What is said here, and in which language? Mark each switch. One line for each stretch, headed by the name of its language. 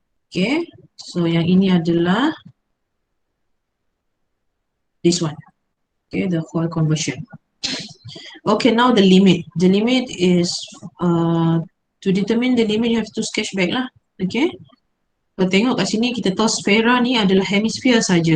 English: Okay, so
Malay: yang ini adalah
English: this one. Okay, the whole conversion. Okay, now the limit. The limit is to determine the limit you have to sketch back lah. Okay.
Malay: Kalau tengok kat sini kita tahu sphera ni adalah hemisphere saja.